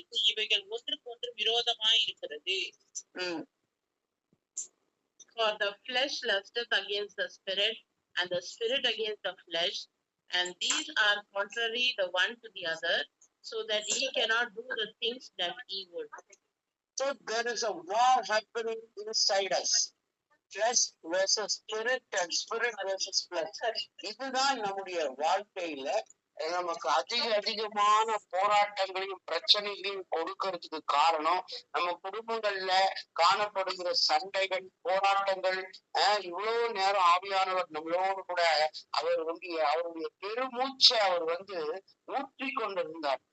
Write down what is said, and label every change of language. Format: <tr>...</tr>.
<ta>இவைகள் ஒன்றுக்கொன்று விரோதமாய் இருக்கிறது.</ta> <en>For the flesh lusteth against the spirit, and the spirit against the flesh, and these are contrary the one to the other, so that ye cannot do the things that ye would. So there is a war happening inside us. Flesh versus spirit and spirit versus flesh.</en> <ta>இதுதான் நம்முடைய வாழ்க்கையில நமக்கு அதிகமான போராட்டங்களையும் பிரச்சனைகளையும் கொடுக்கறதுக்கு காரணம் நம்ம குடும்பங்கள்ல காணப்படுகிற சண்டைகள், போராட்டங்கள். இவ்வளவு நேரம் ஆவியானவர் நம்மளோடு கூட அவர் அவருடைய பெருமூச்சை அவர் ஊற்றி கொண்டிருந்தார்.</ta>